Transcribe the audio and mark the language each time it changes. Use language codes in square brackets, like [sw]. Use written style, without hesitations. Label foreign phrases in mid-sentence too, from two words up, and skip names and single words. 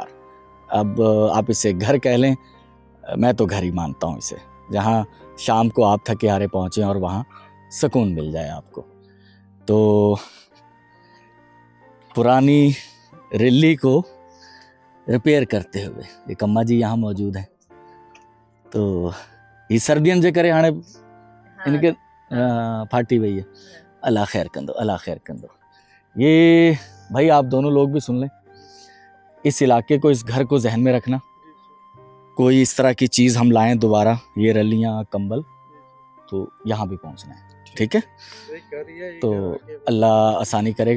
[hi] अब आप इसे घर कह लें, मैं तो घर ही मानता हूँ इसे, जहाँ शाम को आप थके हारे पहुँचें और वहाँ सुकून मिल जाए आपको। तो पुरानी रिल्ली को रिपेयर करते हुए एक अम्मा जी यहाँ मौजूद हैं। [sd] तो ये सर्दियन जे करे हाणे इनके फाटी हुई है। अल्लाह खैर कंदो, अल्लाह खैर कंदो। [hi] ये भाई आप दोनों लोग भी सुन लें, इस इलाके को, इस घर को जहन में रखना। कोई इस तरह की चीज़ हम लाएं दोबारा, ये रलियाँ, कंबल, तो यहाँ भी पहुँचना है, ठीक है? तो अल्लाह आसानी करेगा।